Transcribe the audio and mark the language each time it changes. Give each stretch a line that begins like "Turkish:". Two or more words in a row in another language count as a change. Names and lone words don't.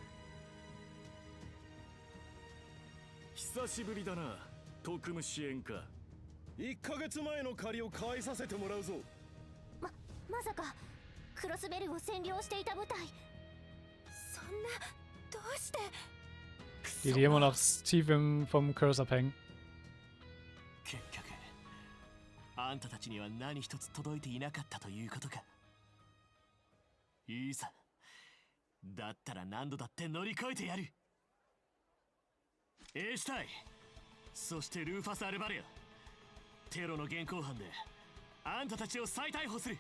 Japanese: 久しぶりだな、特務支援課。1ヶ月前の借りを返させてもらうぞ。まさかクロスベルを占領していた部隊。そんな、どうして。
German: Die immer noch tief vom Curse abhängen.
Japanese: 結局あんたたちには何一つ届いていなかったということか。いいさ、だったら何度だって乗り越えてやる。英死体、そしてルーファス・アルバレア、テロの現行犯であんたたちを再逮捕する。